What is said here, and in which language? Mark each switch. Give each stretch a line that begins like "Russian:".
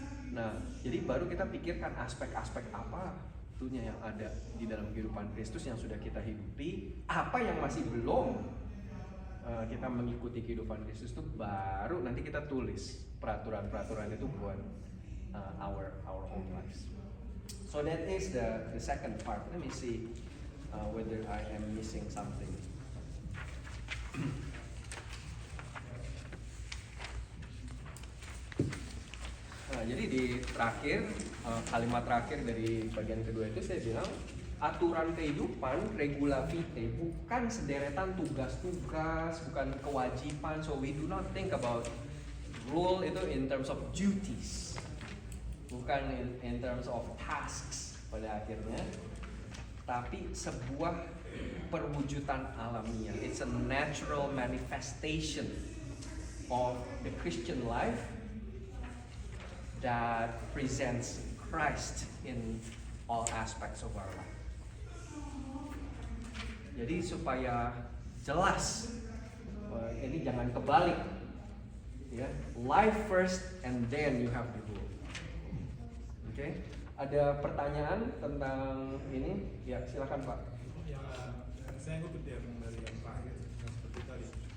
Indonesian: Nah, jadi baru kita pikirkan aspek-aspek apa tentunya yang ada di dalam kehidupan Kristus yang sudah kita hidupi, apa yang masih belum kita mengikuti kehidupan Kristus itu, baru nanti kita tulis peraturan-peraturan itu buat
English: our own lives. So that is the second part. Let me see whether I am missing something.
Indonesian: Nah, jadi di terakhir, kalimat terakhir dari bagian kedua itu saya bilang aturan kehidupan, regula vitae, bukan sederetan tugas-tugas, bukan kewajiban.
English: So we do not think about rule
Indonesian: itu
English: in terms of duties,
Indonesian: bukan
English: in terms of tasks
Indonesian: pada akhirnya, tapi sebuah perwujudan alamiah.
English: It's a natural manifestation of the Christian life that presents Christ in all aspects of our life.
Indonesian: Jadi supaya jelas, ini jangan kebalik, ya.
English: Life first and then you have the rule. Oke?
Indonesian: Ada pertanyaan tentang ini? Ya, silakan Pak. Yang saya ikut dari yang terakhir seperti tadi.